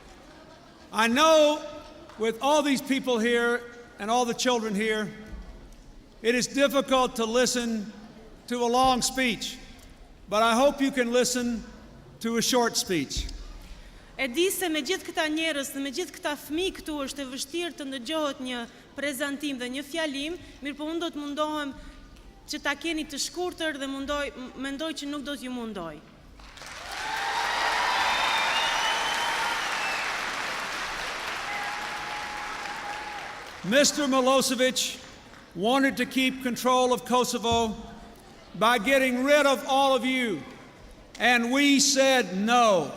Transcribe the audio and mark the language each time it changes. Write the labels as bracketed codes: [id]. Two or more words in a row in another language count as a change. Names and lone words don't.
[en] I know with all these people here and all the children here It is difficult to listen to a long speech, but I hope you can listen to a short speech. [sq] E di se me gjithë këta njerëz dhe me gjithë këta fëmijë këtu është e vështirë të ndëgjohet një prezantim dhe një fjalim, mirë po unë do të mundohem që ta keni të shkurtër dhe mendoj që nuk do t'ju mundoj. [en] Mr. Milosevic wanted to keep control of Kosovo by getting rid of all of you, and we said no.